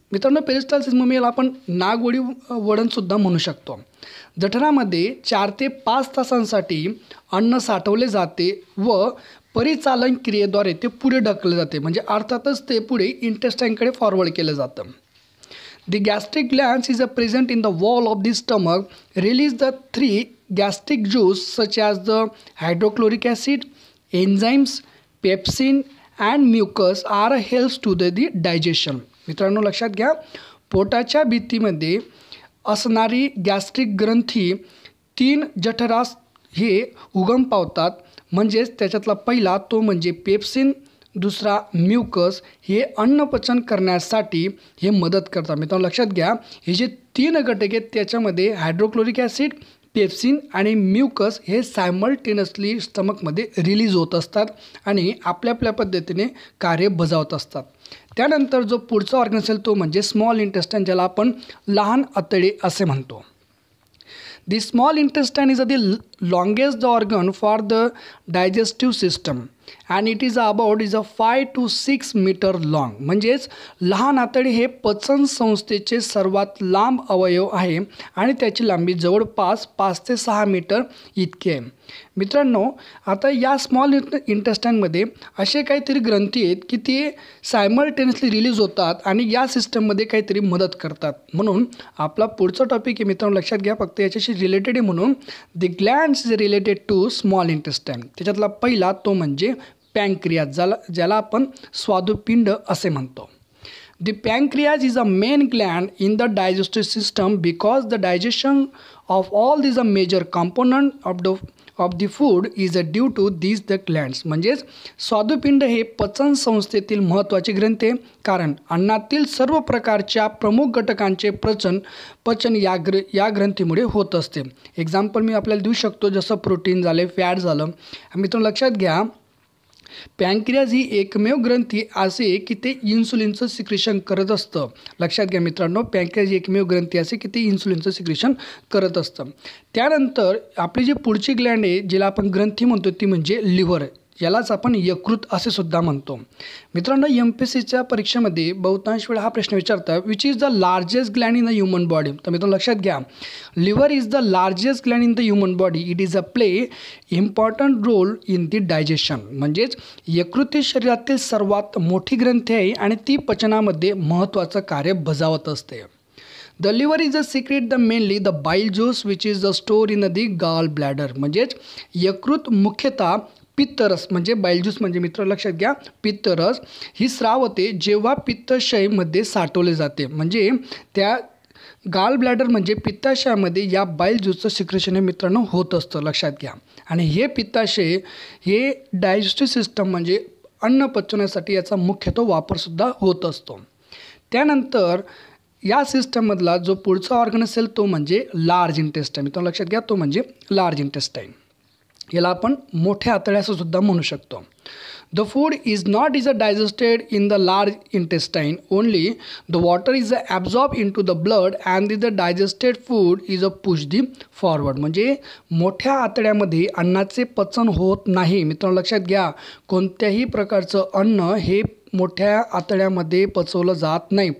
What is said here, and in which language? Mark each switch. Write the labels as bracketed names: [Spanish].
[Marathi] मित्रांनो, पेरिस्टाल्सिस मग याला आपण नागवडी वळणसुद्धा म्हणू शकतो. जठरामध्ये 4 ते 5 तासांसाठी अन्न साठवले जाते व परिचालन क्रियेद्वारे ते पुढे ढकलले जाते, म्हणजे अर्थातच ते पुढे इंटेस्टाईनकडे फॉरवर्ड केलं जातं. [English] The gastric glands is present in the wall of the stomach, release the 3 gastric juice such as the hydrochloric acid, enzymes, pepsin and mucus are helps to the digestion. [Marathi] मित्रांनो लक्षात घ्या, पोटाच्या भिंतीमध्ये असणारी गॅस्ट्रिक ग्रंथी 3 जठरास हे उगम पावतात, म्हणजेच त्याच्यातला पहिला तो म्हणजे पेप्सिन, दुसरा म्युकस, हे अन्नपचन करण्यासाठी हे मदत करतात. मित्रांनो लक्षात घ्या, हे जे 3 घटक आहेत त्याच्यामध्ये हायड्रोक्लोरिक ॲसिड, पेप्सिन आणि म्युकस हे सायमल्टेनियसली स्टमकमध्ये रिलीज होत असतात आणि आपल्या आपल्या पद्धतीने कार्य बजावत असतात. त्यानंतर जो पुढचा ऑर्गन असेल तो म्हणजे स्मॉल इंटेस्टाईन, ज्याला आपण लहान आतडे असे म्हणतो. [English] The small intestine is the longest organ for the digestive system and it is about 5 to 6 meter long. [Marathi] म्हणजेच लहान आतडे हे पचन संस्थेचे सर्वात लांब अवयव आहे आणि त्याची लांबी जवळपास 5 ते 6 मीटर इतकी आहे. मित्रांनो, आता या स्मॉल इंटेस्टाईनमध्ये असे काहीतरी ग्रंथी आहेत की ते सायमल्टेनियसली रिलीज होतात आणि या सिस्टममध्ये काहीतरी मदत करतात. म्हणून आपला पुढचा टॉपिक आहे मित्रांनो, लक्षात घ्या, फक्त याच्याशी रिलेटेड आहे. [English] म्हणून the glands is related to small intestine. [Marathi] त्याच्यातला पहिला तो म्हणजे पॅनक्रियाज, ज्याला आपण स्वादुपिंड असे म्हणतो. [English] The pancreas is a main gland in the digestive system because the digestion of all these major component of the food is due to these the glands. [Marathi] म्हणजेच स्वादुपिंड हे पचन संस्थेतील महत्त्वाचे ग्रंथ आहे, कारण अन्नातील सर्व प्रकारच्या प्रमुख घटकांचे पचन या ग्रंथीमुळे होत असते. एक्झाम्पल मी आपल्याला देऊ शकतो, जसं प्रोटीन झाले, फॅट झालं. मित्रांनो लक्षात घ्या, पॅनक्रियाज ही एकमेव ग्रंथी असे की ते इन्सुलिनचं सिक्रेशन करत असतं. लक्षात घ्या मित्रांनो, पॅनक्रियाज ही एकमेव ग्रंथी असे की ते इन्सुलिनचं सिक्रेशन करत असतं. त्यानंतर आपली जी पुढची ग्लँड आहे, जिला आपण ग्रंथी म्हणतो, ती म्हणजे लिव्हर. यालाच आपण यकृत असे सुद्धा म्हणतो. मित्रांनो, MPSCच्या परीक्षेमध्ये बहुतांश वेळा हा प्रश्न विचारतात, [English] Which is the largest gland in the human body. [Marathi] तर मित्रांनो लक्षात घ्या, [English] Liver is the largest gland in the human body. It is play important role in the digestion. [Marathi] म्हणजेच यकृत ही शरीरातील सर्वात मोठी ग्रंथी आहे आणि ती पचनामध्ये महत्त्वाचं कार्य बजावत असते. [English] The liver is a secret the mainly the bile juice which is the store in the gall bladder. [Marathi] म्हणजेच यकृत मुख्यतः पित्तरस म्हणजे बाईल ज्यूस म्हणजे मित्र लक्षात घ्या, पित्तरस ही स्रावते जेव्हा पित्ताशयमध्ये साठवले जाते. म्हणजे त्या गाल ब्लॅडर म्हणजे पित्ताशयामध्ये या बाईल ज्यूसचं सिक्रेशन हे मित्रांनो होत असतं, लक्षात घ्या. आणि हे पित्ताशय हे डायजेस्टिव्ह सिस्टम म्हणजे अन्न पचवण्यासाठी याचा मुख्यतः वापरसुद्धा होत असतो. त्यानंतर या सिस्टममधला जो पुढचा ऑर्गन असेल तो म्हणजे लार्ज इंटेस्टाईन. मित्रांनो लक्षात घ्या, तो म्हणजे लार्ज इंटेस्टाईन. याला आपण मोठ्या आतड्या असं सुद्धा म्हणू शकतो. [English] The food is not digested in the large intestine. Only the water is absorbed into the blood and the digested food is pushed forward. [Marathi] म्हणजे मोठ्या आतड्यामध्ये अन्नाचे पचन होत नाही. मित्रांनो लक्षात घ्या, कोणत्याही प्रकारचं अन्न हे मोठ्या आतड्यामध्ये पचवलं जात नाही.